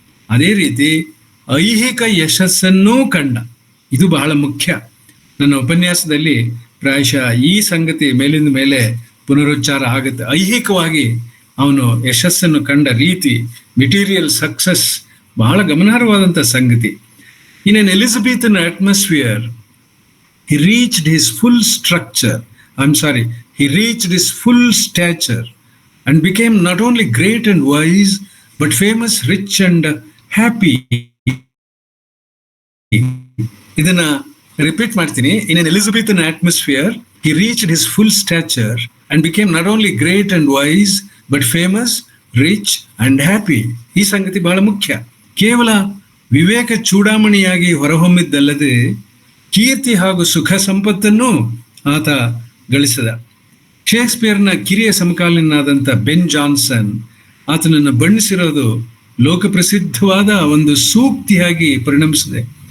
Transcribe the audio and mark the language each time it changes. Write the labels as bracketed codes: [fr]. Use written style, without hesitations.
[kn] ಅದೇ ರೀತಿ ಐಹಿಕ ಯಶಸ್ಸನ್ನೂ ಕಂಡ. ಇದು ಬಹಳ ಮುಖ್ಯ. ನನ್ನ ಉಪನ್ಯಾಸದಲ್ಲಿ ಪ್ರಾಯಶಃ ಈ ಸಂಗತಿ ಮೇಲಿಂದ ಮೇಲೆ ಪುನರುಚ್ಚಾರ ಆಗುತ್ತೆ. ಐಹಿಕವಾಗಿ ಅವನು ಯಶಸ್ಸನ್ನು ಕಂಡ ರೀತಿ, [en] material success [kn] ಬಹಳ ಗಮನಾರ್ಹವಾದಂಥ ಸಂಗತಿ. [en] In an Elizabethan atmosphere he reached his full structure, he reached his full stature and became not only great and wise but famous, rich and happy. [kn] ಇದನ್ನ ರಿಪೀಟ್ ಮಾಡ್ತೀನಿ. [en] In an Elizabethan atmosphere he reached his full stature and became not only great and wise but famous, rich and happy. [kn] ಈ ಸಂಗತಿ ಬಹಳ ಮುಖ್ಯ. ಕೇವಲ ವಿವೇಕ ಚೂಡಾಮಣಿಯಾಗಿ ಹೊರಹೊಮ್ಮಿದ್ದಲ್ಲದೆ ಕೀರ್ತಿ ಹಾಗೂ ಸುಖ ಸಂಪತ್ತನ್ನು ಆತ ಗಳಿಸಿದ. ಶೇಕ್ಸ್ಪಿಯರ್ನ ಕಿರಿಯ ಸಮಕಾಲೀನಾದಂಥ ಬೆನ್ ಜಾನ್ಸನ್ ಆತನನ್ನು ಬಣ್ಣಿಸಿರೋದು ಲೋಕಪ್ರಸಿದ್ಧವಾದ ಒಂದು ಸೂಕ್ತಿಯಾಗಿ ಪರಿಣಮಿಸಿದೆ.